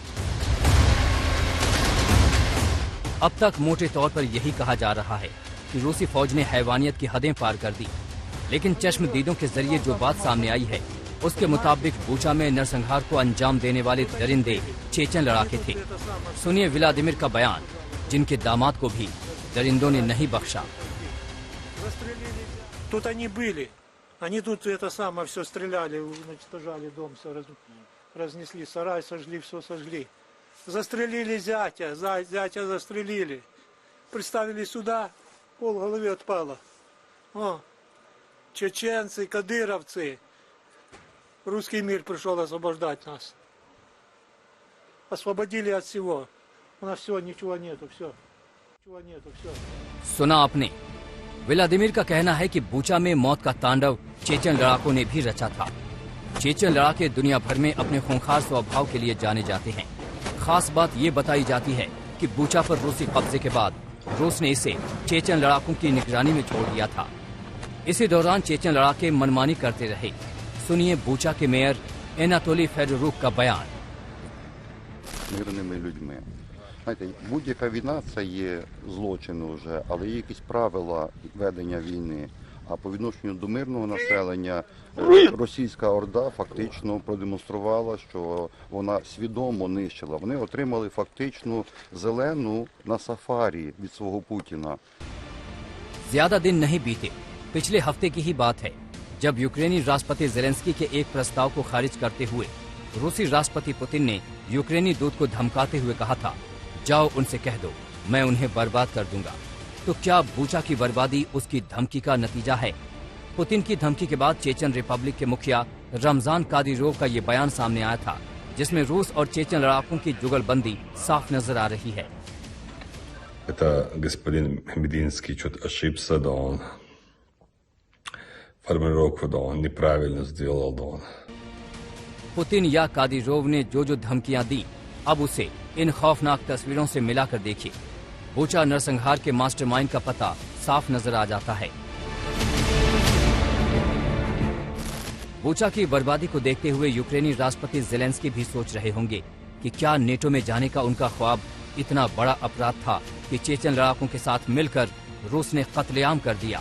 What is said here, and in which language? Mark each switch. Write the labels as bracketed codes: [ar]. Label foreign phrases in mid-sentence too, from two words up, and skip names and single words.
[hi] अब तक मोटे तौर पर यही कहा जा रहा है कि रूसी फौज ने हैवानियत की हदें पार कर दी, लेकिन चश्मदीदों के जरिए जो बात सामने आई है उसके मुताबिक बूचा में नरसंहार को अंजाम देने वाले दरिंदे चेचन लड़ाके थे। सुनिए व्लादिमीर का बयान, जिनके दामाद को भी दरिंदों ने नहीं बख्शा। [ru] Тут они были. Они тут это самое все стреляли, уничтожали дом, все разнесли, сарай сожгли, все сожгли. Застрелили зятя, зятя застрелили. Представили сюда, полголовы отпало. О, чеченцы, кадыровцы. Русский мир пришел освобождать нас. Освободили от всего. У нас все, ничего нету, все. Ничего нету, все. [hi] सुना आपने, व्लादिमीर का कहना है कि बूचा में मौत का तांडव चेचन लड़ाकों ने भी रचा था। चेचन लड़ाके दुनिया भर में अपने खूंखार स्वभाव के लिए जाने जाते हैं। खास बात ये बताई जाती है कि बूचा पर रूसी कब्जे के बाद रूस ने इसे चेचन लड़ाकों की निगरानी में छोड़ दिया था। इसी दौरान चेचन लड़ाके मनमानी करते रहे। सुनिए बूचा के मेयर एनातोली फेडोरुक का बयान। [uk] Знаєте, будь-яка війна – це є злочини вже, але є якісь правила ведення війни. А по відношенню до мирного населення російська орда фактично продемонструвала, що вона свідомо нищила. Вони отримали фактично зелену на сафарі від свого Путіна. [hi] ज्यादा दिन नहीं बीते, पिछले हफ्ते की ही बात है जब यूक्रेनी राष्ट्रपति ज़ेलेंस्की के एक प्रस्ताव को खारिज करते हुए रूसी राष्ट्रपति पुतिन ने यूक्रेनी दूत को धमकाते हुए कहा था, जाओ उनसे कह दो मैं उन्हें बर्बाद कर दूंगा। तो क्या बूचा की बर्बादी उसकी धमकी का नतीजा है? पुतिन की धमकी के बाद चेचन रिपब्लिक के मुखिया रमजान कादिरोव का ये बयान सामने आया था, जिसमें रूस और चेचन लड़ाकों की जुगलबंदी साफ नजर आ रही है। [ru] Это господин Мединский что-то ошибся, да он формулировку, да он неправильно сделал, да он. [hi] पुतिन या कादिरोव ने जो जो धमकियां दी, अब उसे इन खौफनाक तस्वीरों से मिलाकर देखिए। बूचा नरसंहार के मास्टरमाइंड का पता साफ नजर आ जाता है। बूचा की बर्बादी को देखते हुए यूक्रेनी राष्ट्रपति ज़ेलेंस्की भी सोच रहे होंगे कि क्या नेटो में जाने का उनका ख्वाब इतना बड़ा अपराध था कि चेचन लड़ाकों के साथ मिलकर रूस ने कत्लेआम कर दिया।